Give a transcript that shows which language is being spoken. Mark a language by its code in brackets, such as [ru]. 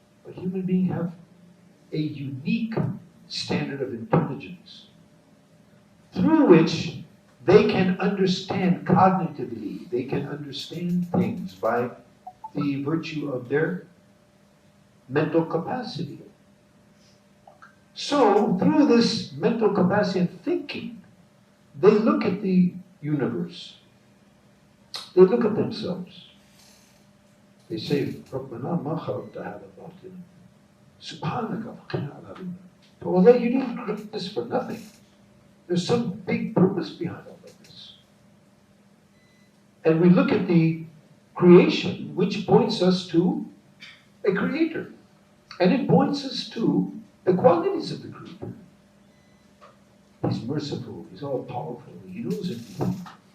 [en] But human beings have a unique standard of intelligence through which they can understand cognitively, they can understand things by the virtue of their mental capacity. So, through this mental capacity and thinking, they look at the universe. They look at themselves. They say, [ar] رَبَّنَا مَا خَلَقْتَ هَذَا بَاطِلًا سُبْحَانَكَ فَقِنَا عَذَابَ النَّارِ. [en] So although you didn't create this for nothing, there's some big purpose behind all of this. And we look at the creation, which points us to a creator. And it points us to the qualities of the creator. He's merciful, he's all powerful, he knows everything.